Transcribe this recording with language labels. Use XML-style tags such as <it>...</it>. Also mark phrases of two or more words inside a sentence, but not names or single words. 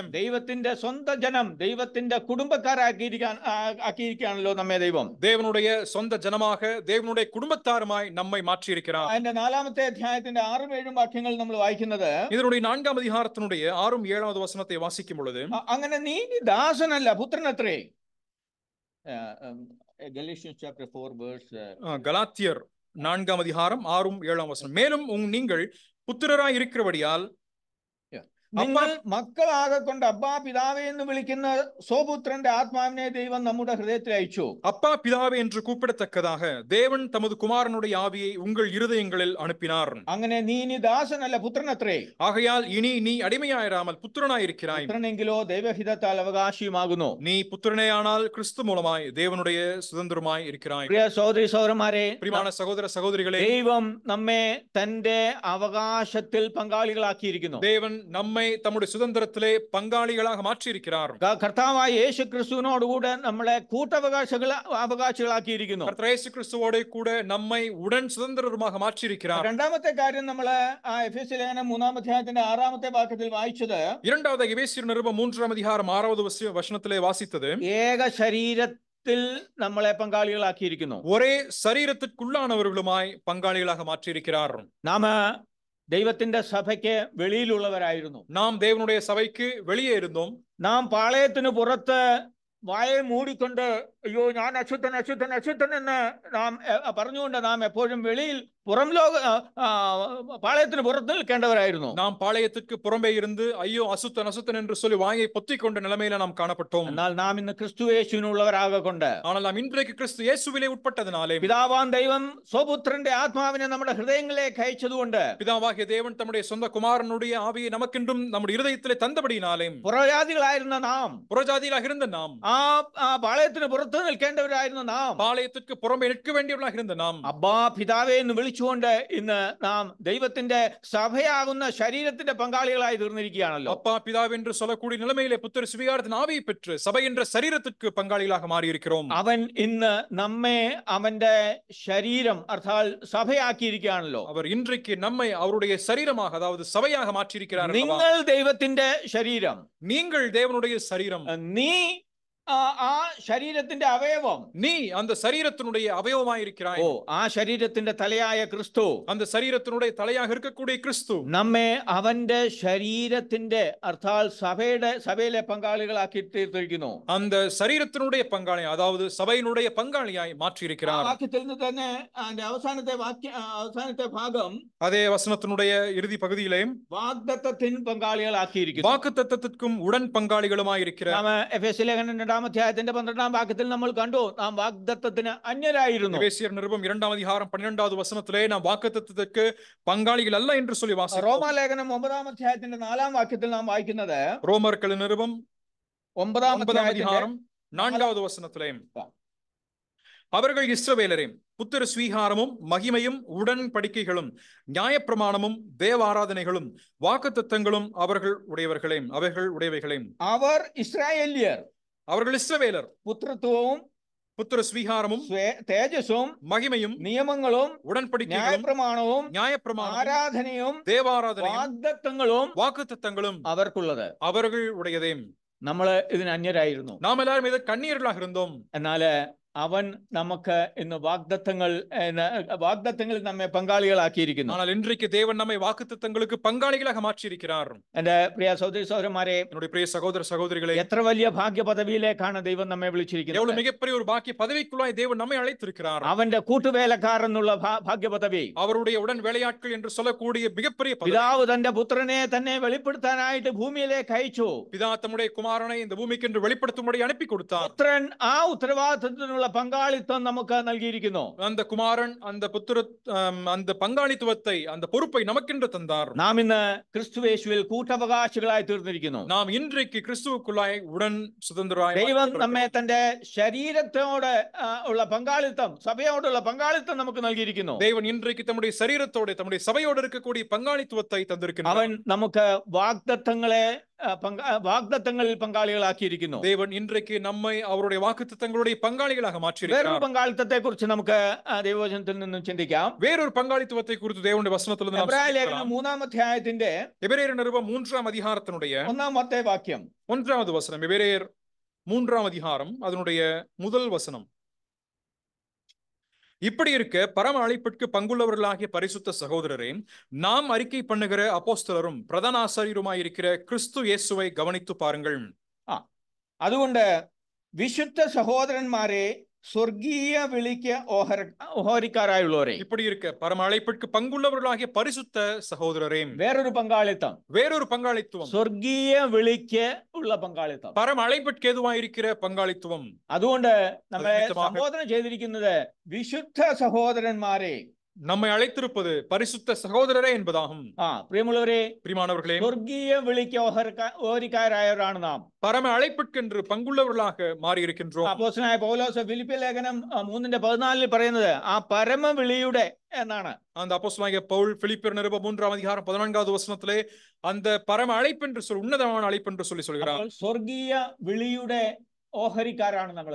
<ml>ദൈവത്തിന്റെ സ്വന്തം ജനം, ദൈവത്തിന്റെ കുടുംബക്കാരാക്കിയിരിക്കുകയാണല്ലോ നമ്മെ ദൈവം.</ml> <ta>தேவனுடைய சொந்த ஜனமாக, தேவனுடைய குடும்பத்தாருமாய் நம்மை மாற்றியிருக்கிறார்.</ta> <ml>അതിന്റെ 4-ാമത്തെ അധ്യായത്തിന്റെ 6-7 വാക്യങ്ങൾ നമ്മൾ വായിക്കുന്നത്,</ml> <ta>இதனுடைய 4-ാം அதிகாரத்தினுடைய 6-7வது வசனத்தை வாசிக்கும் பொழுது,</ta> <ml>അങ്ങനെ നീ ദാസനല്ല പുത്രനത്രേ.</ml> <en>Galatians chapter 4 verse</en> <ta>கலாத்தியர் 4ஆம் அதிகாரம் 6ம் 7ஆம் வசனம். மேலும் நீங்கள் புத்திரராய் இருக்கிறபடியால்</ta> <ml>നിങ്ങൾ മക്കളാകെ കൊണ്ട് അബ്ബാ പിതാവേ എന്ന് വിളിക്കുന്ന സ്വപുത്രന്റെ ആത്മാവിനെ ദൈവം നമ്മുടെ ഹൃദയത്തിൽ അയച്ചു.</ml> <ta>அப்பா பிதாவே என்று கூப்பிடத்தக்கதாக தேவன் தமது குமாரனுடைய ஆவியை உங்கள் இருதயங்களில் அனுப்பினார்.</ta> <ml>അങ്ങനെ നീ ഇനി ദാസനല്ല പുത്രനത്രേ.</ml> <ta>ஆகையால் இனி நீ அடிமையாயிராமல் புத்திரனாயிருக்கிறாய்.</ta> <ml>പുത്രനെങ്കിലോ ദൈവഹിതത്താൽ അവകാശിയുമാകുന്നു.</ml> <ta>நீ புத்திரனேயானால் கிறிஸ்து மூலமாய் தேவனுடைய சுதந்திரமாய் இருக்கிறாய்.</ta> <ml>പ്രിയ സഹോദരി സഹോദരന്മാരെ,</ml> <ta>பிரியமான சகோதர சகோதரிகளே,</ta> <ml>ദൈവം നമ്മെ തന്റെ അവകാശത്തിൽ പങ്കാളികളാക്കിയിരിക്കുന്നു.</ml> <ta>தேவன் நம்மை தம்முடைய சுதந்திரத்திலே பங்காளிகளாக மாற்றியிருக்கிறார்.</ta> <ml>കർത്താവായ യേശു ക്രിസ്തുവിനോടുകൂടെ നമ്മളെ അവകാശികളാക്കിയിരിക്കുന്നു.</ml> <ta>கர்த்தர் இயேசு கிறிஸ்துவோடு கூட நம்மை உடன் சுதந்திரமாக மாற்றியிருக்கிறார்.</ta> <ml>രണ്ടാമത്തെ കാര്യം നമ്മൾ എഫേസ്യ ലേഖനം 3-ാം അധ്യായത്തിന്റെ 6ാമത്തെ വാക്യത്തിൽ വായിച്ചത്,</ml> <ta>இரண்டாவது எபேசியர் நிருபம் 3ஆம் அதிகாரம் 6வது வசனத்திலே வாசித்தது,</ta> <ml>ഏക ശരീരത്തിൽ നമ്മളെ പങ്കാളികളാക്കിയിരിക്കുന്നു.</ml> <ta>ஒரே சரீரத்திற்குள்ளானவர்களுமாய் பங்காளிகளாக மாற்றியிருக்கிறார்.</ta> <ml>നാം ദൈവത്തിന്റെ സഭയ്ക്ക് വെളിയിലുള്ളവരായിരുന്നു.</ml> <ta>நாம் தேவனுடைய சபைக்கு வெளியே இருந்தோம்.</ta> <ml>നാം പാളയത്തിന് പുറത്ത് വായെ മൂടിക്കൊണ്ട് അയ്യോ ഞാൻ അശുദ്ധൻ അശുദ്ധൻ അശുദ്ധൻ എന്ന് നാം പറഞ്ഞുകൊണ്ട് നാം എപ്പോഴും വെളിയിൽ പുറം ലോക പാളയത്തിന് പുറത്ത് നിൽക്കേണ്ടവരായിരുന്നു.</ml> <ta>நாம் பாளையத்துக்கு புறம்பே இருந்து ஐயோ அசுத்தன் அசுத்தன் என்று சொல்லி வாயை பொத்திக் கொண்ட நிலைமையில நாம் காணப்பட்டோம்.</ta> <ml>എന്നാൽ നാം ഇന്ന് ക്രിസ്തു യേശുവിനുള്ളവരാകൊണ്ട്,</ml> <ta>ஆனால் நாம் இன்றைக்கு கிறிஸ்து இயேசுவிலே உட்பட்டதினாலே,</ta> <ml>പിതാവാൻ ദൈവം സ്വപുത്രന്റെ ആത്മാവിനെ നമ്മുടെ ഹൃദയങ്ങളിലേക്ക് അയച്ചതുകൊണ്ട്,</ml> <ta>பிதாவாகிய தேவன் தம்முடைய சொந்த குமாரனுடைய ஆவியை நமக்கென்றும் நம்முடைய இருதயத்திலே தந்தபடினாலே,</ta> <ml>പുറജാതികളായിരുന്ന നാം,</ml> <ta>புறஜாதியிலாக இருந்த நாம்,</ta> <ml>ആ പാളയത്തിന് പുറത്ത് നിൽക്കേണ്ടവരായിരുന്ന നാം,</ml> <ta>பாளையத்திற்கு புறம்பே நிற்க வேண்டியவர்களாக இருந்த நாம்,</ta> <ml>അബ്ബാ പിതാവേ എന്ന് വിളിച്ചുകൊണ്ട് ഇന്ന് നാം ദൈവത്തിന്റെ സഭയാകുന്ന ശരീരത്തിന്റെ പങ്കാളികളായി തീർന്നിരിക്കുകയാണല്ലോ.</ml> <ta>அப்பா பிதாவென்று என்று சொல்லக்கூடிய நிலைமையிலே புத்திர சுவிகாரத்தின் ஆவியை பெற்று சபை என்ற சரீரத்திற்கு பங்காளிகளாக மாறியிருக்கிறோம்.</ta> <ml>അവൻ ഇന്ന് നമ്മെ അവന്റെ ശരീരം അർത്ഥാൽ സഭയാക്കിയിരിക്കുകയാണല്ലോ.</ml> <ta>அவர் இன்றைக்கு நம்மை அவருடைய சரீரமாக, அதாவது சபையாக மாற்றியிருக்கிறார்.</ta> <ml>നിങ്ങൾ ദൈവത്തിന്റെ ശരീരം,</ml> <ta>நீங்கள் தேவனுடைய சரீரம்,</ta> <ml>നീ ആ ശരീരത്തിന്റെ അവയവം,</ml> <ta>நீ அந்த சரீரத்தினுடைய அவயவமாயிருக்கிறாய்.</ta> <ml>ഓ ആ ശരീരത്തിന്റെ തലയായ ക്രിസ്തു,</ml> <ta>அந்த சரீரத்தினுடைய தலையாக இருக்கக்கூடிய கிறிஸ்து</ta> <ml>നമ്മെ അവന്റെ ശരീരത്തിന്റെ അർത്ഥാൽ സഭയിലെ പങ്കാളികളാക്കി തീർത്തിരിക്കുന്നു.</ml> <ta>அந்த சரீரத்தினுடைய பங்காளி, அதாவது சபையினுடைய பங்காளியாய் மாற்றியிருக்கிறார்.</ta> <ml>വാക്യത്തിൽ നിന്ന് തന്നെ അതിന്റെ അവസാനത്തെ ഭാഗം,</ml> <ta>அதே வசனத்தினுடைய இறுதி பகுதியிலே</ta> <ml>വാഗ്ദത്തത്തിൻ പങ്കാളികളാക്കിയിരിക്കുന്നു.</ml> <ta>வாக்குத்தத்தத்திற்கும் உடன் பங்காளிகளுமாயிருக்கிறார்.</ta> <ml>നാം എഫേസ്യ ലേഖനം 2-ാം അധ്യായത്തിന്റെ 12-ാം വാക്യത്തിൽ നമ്മൾ കണ്ടു, നാം വാഗ്ദത്തത്തിന് അന്യരായിരുന്നു.</ml> <ta>எபேசியர் நிருபம் 2ஆம் அதிகாரம் 12வது வசனத்திலே நாம் வாக்குத்தத்தத்துக்கு பங்காளிகள் அல்ல என்று சொல்லி வாசிக்கிறோம்.</ta> <ml>റോമാലേഖനം 9-ാം അധ്യായത്തിന്റെ 4-ാം വാക്യത്തിൽ നാം വായിക്കുന്നത്,</ml> <ta>ரோமர்கள் நிருபம்</ta> <ml>9-ാം</ml> <ta>அதிகாரம் 4வது வசனத்திலே, அவர்கள் இஸ்ரவேலரே, புத்திர ஸ்வீகாரமும் மகிமையும் உடன்படிக்கைகளும் நியாயப்பிரமாணமும் தேவ ஆராதனைகளும் வாக்குத்தத்தங்களும் அவர்கள் உடையவைகளே.</ta> <ml>അവർ ഇസ്രായേല്യർ,</ml> <ta>அவர்கள் இஸ்ரவேலர்,</ta> <ml>പുത്രത്വവും</ml> <ta>புத்திர ஸ்வீகாரமும்</ta> <ml>തേജസ്സും</ml> <ta>மகிமையும்</ta> <ml>നിയമങ്ങളും</ml> <ta>உடன்படிக்கைகளும்</ta> <ml>ന്യായപ്രമാണവും</ml> <ta>நியாயப்பிரமாணமும்</ta> <ml>ആരാധനയും</ml> <ta>தேவாராதனையும்</ta> <ml>വാഗ്ദത്തങ്ങളും</ml> <ta>வாக்குத்தத்தங்களும்</ta> <ml>അവർക്കുള്ളത്.</ml> <ta>அவர்கள் உடையதே.</ta> <ml>നമ്മള് ഇതിന് അന്യരായിരുന്നു.</ml> <ta>நாம் எல்லாரும் இது கண்ணீர்களாக இருந்தோம்.</ta> <ml>എന്നാല് അവൻ നമുക്ക് ഇന്ന് വാഗ്ദത്തങ്ങളിൽ നമ്മെ പങ്കാളികളാക്കിയിരിക്കുന്നു.</ml> <ta>ஆனால் இன்றைக்கு தேவன் நம்மை வாக்குத்தத்தங்களுக்கு பங்காளிகளாக மாற்றியிருக்கிறார்.</ta> <ml>എന്റെ പ്രിയ സഹോദരി സഹോദരന്മാരെ,</ml> <ta>என்னுடைய பிரிய சகோதர சகோதரிகளே,</ta> <ml>എത്ര വലിയ ഭാഗ്യ പദവിയിലേക്കാണ് ദൈവം നമ്മെ വിളിച്ചിരിക്കുന്നത്.</ml> <ta>எவ்வளவு மிகப்பெரிய ஒரு பாக்கிய பதவிக்குள்ளாய் தேவன் நம்மை அழைத்திருக்கிறார்.</ta> <ml>അവന്റെ കൂട്ടുവേലക്കാർ എന്നുള്ള ഭാഗ്യ പദവി,</ml> <ta>அவருடைய உடன் வேலையாட்கள் என்று சொல்லக்கூடிய மிகப்பெரிய பதவி.</ta> <ml>പിതാവ് തന്റെ പുത്രനെ തന്നെ വെളിപ്പെടുത്താനായിട്ട് ഭൂമിയിലേക്ക് അയച്ചു.</ml> <ta>பிதா தம்முடைய குமாரனை இந்த பூமிக்கு என்று வெளிப்படுத்தும்படி அனுப்பி கொடுத்தார்.</ta> <ml>പുത്രൻ ആ ഉത്തരവാദിത്തത്തിനുള്ള പങ്കാളിത്തം നമുക്ക് നൽകിയിരിക്കുന്നു.</ml> <ta>அந்த குமாரன் அந்த பங்காளித்துவத்தை, அந்த பொறுப்பை நமக்கென்று தந்தார்.</ta> <ml>നാം ഇന്ന് ക്രിസ്തുയേശുവിൽ കൂട്ടവകാശികളായി തീർന്നിരിക്കുന്നു.</ml> <ta>நாம் இன்றைக்கு கிறிஸ்துவுக்குள்ளாய் உடன் சுதந்திரராய்</ta> <ml>ദൈവം നമ്മെ തന്റെ ശരീരത്തോട് ഉള്ള പങ്കാളിത്തം, സഭയോടുള്ള പങ്കാളിത്തം നമുക്ക് നൽകിയിരിക്കുന്നു.</ml> <ta>தேவன் இன்றைக்கு தம்முடைய சரீரத்தோடு, தம்முடைய சபையோடு இருக்கக்கூடிய பங்காளித்துவத்தை தந்திருக்கிறார்.</ta> <ml>അവൻ നമുക്ക് വാഗ്ദത്തങ്ങളിൽ പങ്കാളികളാക്കിയിരിക്കുന്നു.</ml> <ta>தேவன் இன்றைக்கு நம்மை அவருடைய வாக்குத்தத்தங்களுடைய பங்காளிகளாக மாற்றியிருக்கிறார்.</ta> <ml>വേറൊരു പങ്കാളിത്തത്തെ കുറിച്ച് നമുക്ക് ദൈവവചനത്തിൽ നിന്നും ചിന്തിക്കാം.</ml> <ta>வேறொரு பங்காளித்துவத்தை குறித்து தேவனுடைய வசனத்தில் இருந்து நாம்</ta> <ml>എബ്രായ ലേഖനം</ml> <ta>சிந்திக்கலாம்.</ta> <ml>3-ാം അധ്യായത്തിന്റെ</ml> <ta>எபிரேயர் நிருபம் 3ஆம் அதிகாரத்தினுடைய</ta> <ml>1-ാമത്തെ വാക്യം,</ml> <ta>1வது வசனம். எபிரேயர் 3ஆம் அதிகாரம் அதனுடைய முதல் வசனம். இப்படி இருக்க பரம அழைப்பிற்கு பங்குள்ளவர்களாகிய பரிசுத்த சகோதரரே, நாம் அறிக்கை பண்ணுகிற அப்போஸ்தலரும் பிரதான ஆசாரியருமாயிருக்கிற கிறிஸ்து இயேசுவை கவனித்து பாருங்கள்.</ta> <ml>അതുകൊണ്ട് വിശുദ്ധ സഹോദരന്മാരെ, സ്വർഗീയ വിളിക്ക് ഓഹരിക്കാരായുള്ളവരെ.</ml> <ta>இப்படி இருக்க பரம அழைப்பிற்கு பங்குள்ளவர்களாகிய பரிசுத்த சகோதரரே,</ta> <ml>വേറൊരു പങ്കാളിത്തം,</ml> <ta>வேறொரு பங்காளித்துவம்,</ta> <ml>സ്വർഗീയ വിളിക്ക് ഉള്ള പങ്കാളിത്തം.</ml> <ta>பரம அழைப்பிற்கு ஏதுவாயிருக்கிற பங்காளித்துவம்.</ta> <ml>അതുകൊണ്ട് നമ്മളെ നിമിത്തமாக സംബോധന ചെയ്തിരിക്കുന്നത് വിശുദ്ധ സഹോദരന്മാരെ,</ml> <ta>நம்மை அழைத்திருப்பது பரிசுத்த சகோதரரே என்பதாகும்.</ta> <ml>പ്രിയമുള്ളവരെ,</ml> <ta>பிரியமானவர்களே,</ta> <ml>സ്വർഗീയ വിളിക്ക് ഓഹരിക്കാരായവരാണ് നാം.</ml> <ta>பரம அழைப்பிற்கென்று பங்குள்ளவர்களாக மாறி இருக்கின்றோம்.</ta> <ml>അപ്പോസ്തലനായ പൗലോസ് ഫിലിപ്പി ലേഖനം 3:14 പറയുന്നത് ആ പരമ വിളിയുടെ എന്നാണ്.</ml> <ta>அந்த அப்போஸ்தலனாகிய பவுல் பிலிப்பியர் நிருபம் 3ஆம் அதிகாரம் 14வது வசனத்திலே அந்த பரம அழைப்பு என்று சொல்லி, உன்னதமான அழைப்பு என்று சொல்கிறார்.</ta> <ml>സ്വർഗീയ വിളിയുടെ ഓഹരിക്കാരാണ് നമ്മൾ.</ml>